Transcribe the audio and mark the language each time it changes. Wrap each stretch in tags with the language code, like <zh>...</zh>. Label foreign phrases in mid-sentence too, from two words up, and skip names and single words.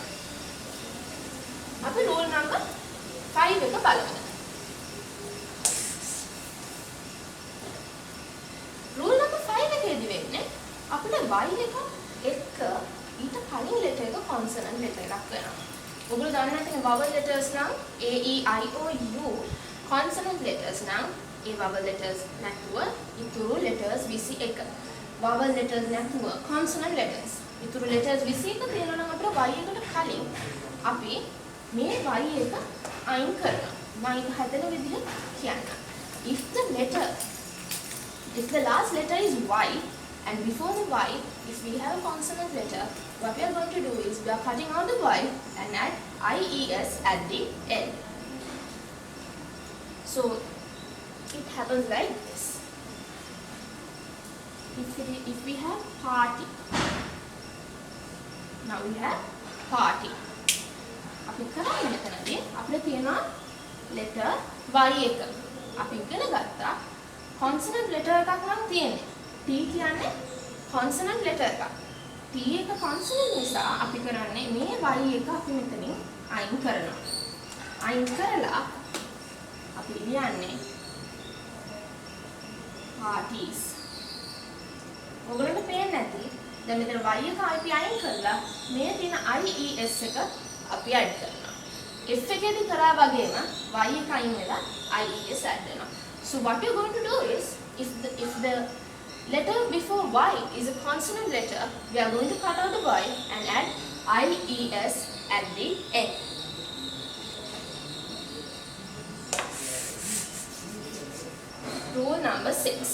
<si>අපි</si> <en>rule number 5</en> <si>එක බලමු.</si> <en>rule number 5</en> <si>එකේදී වෙන්නේ අපිට y එක එක්ක ඊට කලින් letter එක</si> <en>consonant letter</en> <si>එකක් වෙනවා. ඔයගොල්ලෝ දන්නේ නැතිනේ</si> <en>vowel letters</en> <si>නම් a e i o u,</si> <en>consonant letters</en> <si>නම් ඒ</si> <en>vowel letters</en> <si>නැතුව ඉතුරු letters 21.</si> <en>vowel letters</en> <si>නැතුව</si> <en>consonant letters</en> <si>ඉතුරු letters 21 තියෙනවා නම් අපිට y එකට කලින් අපි මේ y එක අයින් කරනවා. මම ඒක හදන විදිහ කියන්න.</si> <en>If the last letter is Y and before the Y, if we have a consonant letter, what we are going to do is we are cutting out the Y and add IES at the end. So it happens like this. If we have party, now we have party.</en> <si>අපි කරන්නේ මෙතනදී අපිට තියෙනවා letter Y එක. අපි ඉගෙන ගත්තා</si> <en>consonant letter</en> <si>එකක් නම් තියෙන්නේ. T කියන්නේ</si> <en>consonant letter</en> <si>එකක්. T එක consonant නිසා අපි කරන්නේ මේ Y එක අපි මෙතනින් අයින් කරනවා. අයින් කරලා අපි ලියන්නේ parties. ඔයගොල්ලන්ට පේන්නේ නැති. දැන් මෙතන Y එක අපි අයින් කරලා මේ තියෙන IES එක අපි add කරනවා. F එකේදී කරා වගේම Y එක අයින් වෙලා IES add වෙනවා.</si> <en>So what you're going to do is, if the letter before Y is a consonant letter, we are going to cut out the Y and add IES at the end.</en> <si>Rule number 6.</si>